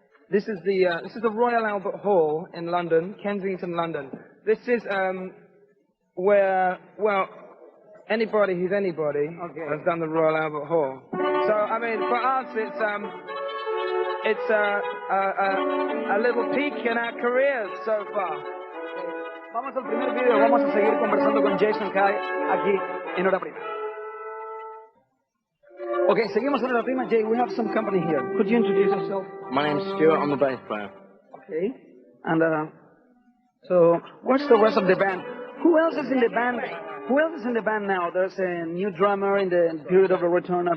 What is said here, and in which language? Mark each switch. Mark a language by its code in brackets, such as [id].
[en] This is the Royal Albert Hall in London, Kensington, London. This is where, well, anybody who's anybody has done the Royal Albert Hall. So, I mean, for us, it's a little peak in our careers so far. [es] Vamos al primer video, vamos a seguir conversando con Jason Kay aquí en Hora Prima. Okay, seguimos en Hora Prima. [en] Jay, we have some company here. Could you introduce yourself? My name's Stuart, I'm the bass player. Okay. And so, what's the rest of the band? Who else is in the band? Who else is in the band now? There's a new drummer in the period of the return of